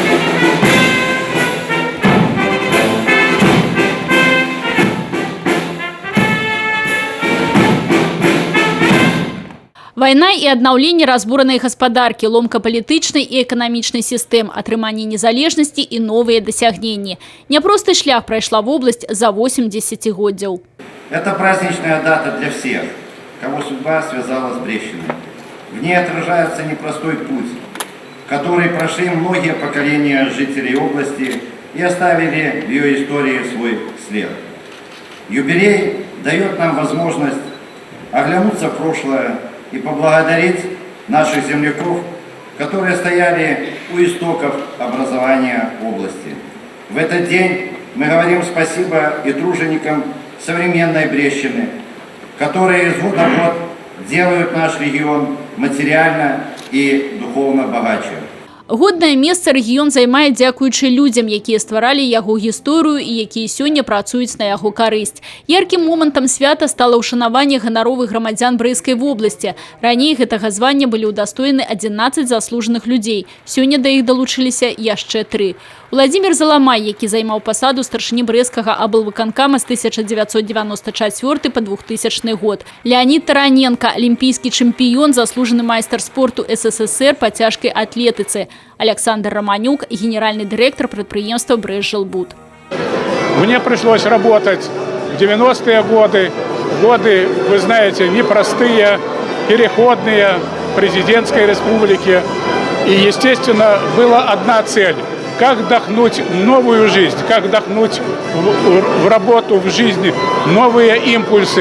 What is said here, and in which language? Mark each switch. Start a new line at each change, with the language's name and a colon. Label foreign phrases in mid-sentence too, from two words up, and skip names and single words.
Belarusian: Вайна і аднаўленне разбуранай гаспадаркі, ломка палітычнай і эканамічнай сістэм, атрыманне незалежнасці і новыя дасягненні. Няпросты шлях прайшла вобласць за 8 десятигоддзяў.
Russian: Это праздничная дата для всех, кого судьба связала с Брэшчиной. В ней отражается непростой путь, который прошли многие поколения жителей области и оставили в ее истории свой след. Юбилей дает нам возможность оглянуться в прошлое и поблагодарить наших земляков, которые стояли у истоков образования области. В этот день мы говорим спасибо и труженикам современной Брэшчины, которые из года в год делают наш регион материально и духовно богаче.
Belarusian: Годнае месца рэгіён займае дзякуючы людзям, якія стваралі яго гісторыю і якія сёння працуюць на яго карысць. Яркім момантам свята стала ўшанаванне ганаровых грамадзян Брэскай вобласці. Раней гэтага звання былі ўдастоены 11 заслужаных людзей. Сёння да іх далучыліся яшчэ 3. Владимир Заламай, які займаў пасаду старшыні брэскага аблвыканкама з 1994 по 2000 год. Леонид Тараненко, алімпійскі чэмпіён, заслужаны майстар спорту СССР по цяжкай атлетыцы. Александр Романюк,
Russian: генеральный директор предприятия «Брэшжилбуд». Мне пришлось работать в 90-е годы. Годы, вы знаете, непростые, переходные, президентской республики. И, естественно, была одна цель – как вдохнуть новую жизнь, как вдохнуть в работу, в жизнь новые импульсы.